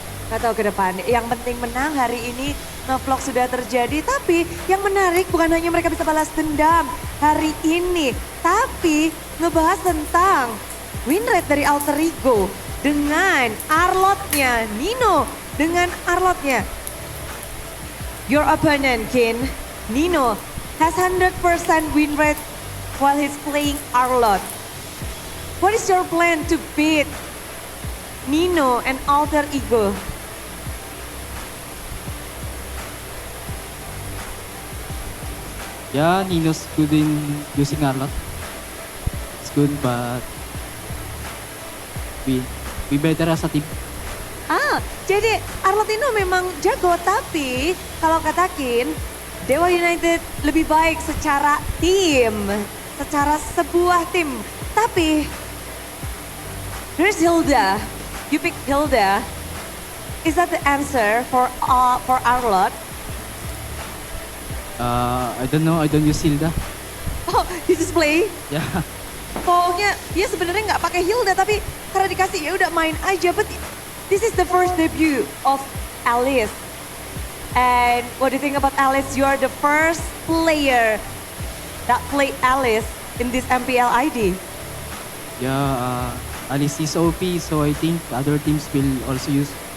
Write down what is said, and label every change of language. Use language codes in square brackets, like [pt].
[id] Gak tahu ke depan. Yang penting menang hari ini, ngevlog sudah terjadi. Tapi yang menarik bukan hanya mereka bisa balas dendam hari ini. Tapi ngebahas tentang win rate dari Alter Ego dengan Arlotnya Nino. Dengan Arlotnya. [en] Your opponent, Kin, Nino, has 100% win rate while he's playing Arlot. What is your plan to beat Nino and Alter Ego? Yeah, Nino's good in using Arlot. It's good, but we better as a team. [id] Jadi Arlotino memang jago, tapi kalau katakin Dewa United lebih baik secara tim, secara sebuah tim. [en] Tapi there's Hilda, you pick Hilda. Is that the answer for Arlot? I don't know, I don't use Hilda. Oh, you just play? Yeah. [id] Pokoknya dia sebenarnya nggak pakai Hilda, tapi karena dikasih ya udah main aja. [en] But this is the first debut of Alice. And what do you think about Alice? You are the first player that play Alice in this MPL ID. Yeah, Alice is OP, so I think other teams will also use.